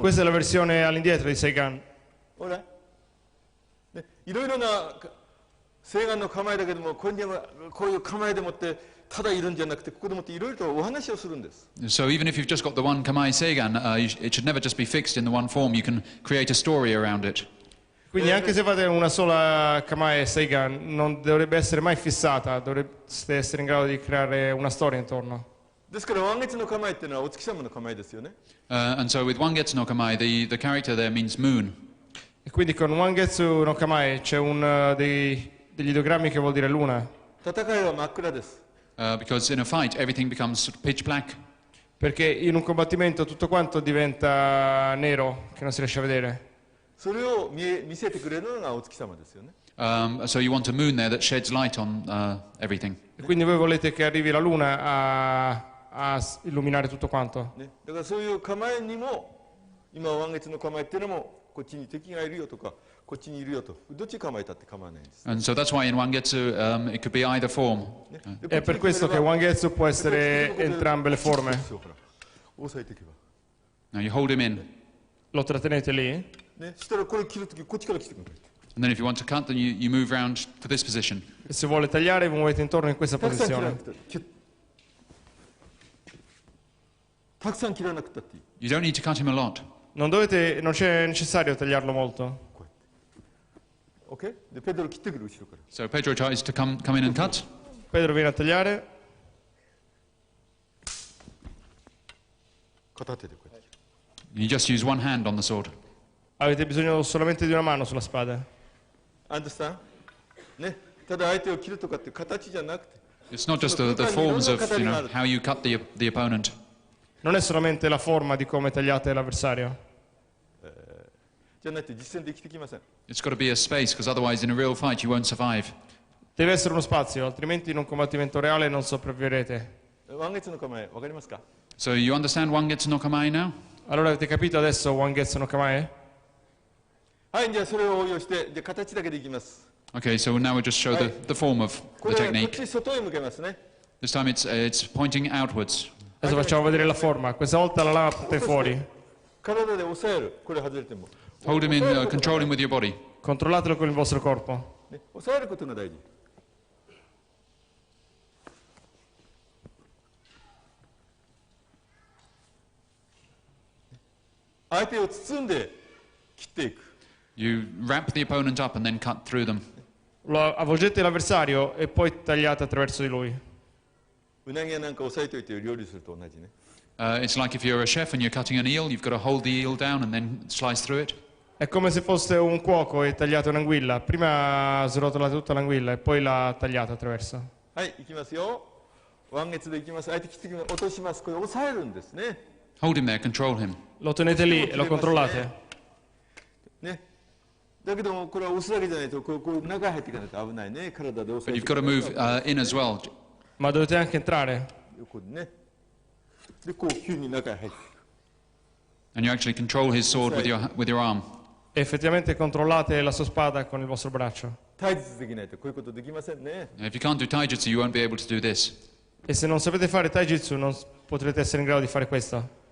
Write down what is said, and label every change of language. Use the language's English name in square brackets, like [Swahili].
[Italian] Questa è la versione all'indietro di Seigan. [Japanese] ほら、ね、いろいろな西岸の構えだけども、こういう構えでもってただいるんじゃなくて、ここでもっていろいろとお話をするんです。 [English] So even if you've just got the one kamae Seigan, it should never just be fixed in the one form. You can create a story around it. [Italian] Quindi anche se fate una sola Kamae Seigan, non dovrebbe essere mai fissata, dovreste essere in grado di creare una storia intorno. [Japanese] ですから満月の構えっていうのはお月様の構えですよね。 [English] And so with Wangetsu no kamae, the character there means moon. [Italian] E quindi con Wangetsu no Kamae c'è degli ideogrammi che vuol dire luna. [Japanese] 戦いは真っ暗です。 [English] Because in a fight, everything becomes sort of pitch black. [Italian] Perché in un combattimento tutto quanto diventa nero, che non si riesce a vedere. [Japanese] それを見せてくれるのがお月様ですよね。 [English] So you want a moon there that sheds light on everything. [Italian] E quindi voi volete che arrivi la luna a illuminare tutto quanto. [Japanese] ね、だからそういう構えにも、今満月の構えっていうのも、こっちに敵がいるよとか、こっちにいるよと、どっち構えたって構わないんです。 [English] And so that's why in Wangetsu, it could be either form. [Japanese] ね [Italian] È per questo che Wangetsu può essere entrambe le forme. [Japanese] そうほら押さえていけば。 [English] Now you hold him in. [Italian] Lo trattenete lì. [Japanese] ね、したらこれ切るとき、こっちから来てくれる。 [English] And then if you want to cut, then you move round to this position. [Italian] E se vuole tagliare, vi muovete intorno in questa [Japanese] たくさん切らなくて、たくさん切らなくたっていい。 [English] You don't need to cut him a lot. [Italian] Non c'è necessario tagliarlo molto. [English] OK？ [Japanese] で、ペドロ切ってくる、後ろから。 [English] So Pedro tries to come in and cut. [Italian] Pedro viene a tagliare. [Japanese] 片手でこうやって。 [English] You just use one hand on the sword. [Italian] Avete bisogno solamente di una mano sulla spada. [English] Understand？ [Japanese] ね、ただ相手を切るとかっていう形じゃなくて。 [English] It's not just the forms of how you cut the opponent. [Italian] Non è solamente la forma di come tagliate l'avversario. [Japanese] じゃないと実戦で生きてきません。 [English] It's got to be a space, because otherwise in a real fight you won't survive. [Italian] Deve essere uno spazio, altrimenti in un combattimento reale non sopravviverete. [Japanese] 満月の構え、わかりますか？ [English] So you understand Wangetsu no kamae now? [Italian] Allora avete capito adesso Wangetsu no Kamae? [Japanese] はい、じゃあそれを応用して、で形だけでいきます。 [English] Okay, so now we'll just show the form of [Japanese] こ [English] the [Japanese] れこっち外へ向けますね。 [English] This time it's pointing outwards. [Italian] Adesso facciamo vedere la forma. Questa volta la lama punta fuori. [Japanese] 体で押さえる。これ外れても。 [English] Hold him in, control him with your body. [Italian] Controllatelo con il vostro corpo. [Japanese] ね、押さえることが大事。相手を包んで切っていく。 [English] You wrap the opponent up and then cut through them. [Italian] Avvolgete l'avversario e poi tagliate attraverso di lui. [Japanese] うなぎやなんか押さえておいて料理すると同じね。 [English] It's like if you're a chef and you're cutting an eel, you've got to hold the eel down and then slice through it. [Italian] È come se foste un cuoco e tagliate un'anguilla. Prima srotolate tutta l'anguilla e poi la tagliate attraverso. [Japanese] はい、いきますよ。腕月でいきます。相手切ってきます。落とします。これ押さえるんですね。 [English] Hold him there, control him. [Italian] Lo tenete lì e lo controllate. [Japanese] ね。だけどもこれは押すだけじゃないとこう中に入っていかないと危ないね。体で押さ [English] But [Japanese] え [English] you've [Japanese] て [English] got to move in as well. [Italian] Ma dovete anche entrare. [Japanese] 横にね。でこう急に中に入っていく。 [English] And you actually control his sword with your arm. [Italian] E effettivamente controllate la sua spada con il vostro braccio. [Japanese] 体術できないとこういうことできませんね。 [English] Now, if you can't do taijutsu, you won't be able to do this. [Italian] E se non sapete fare taijutsu non potrete essere in grado di fare questo.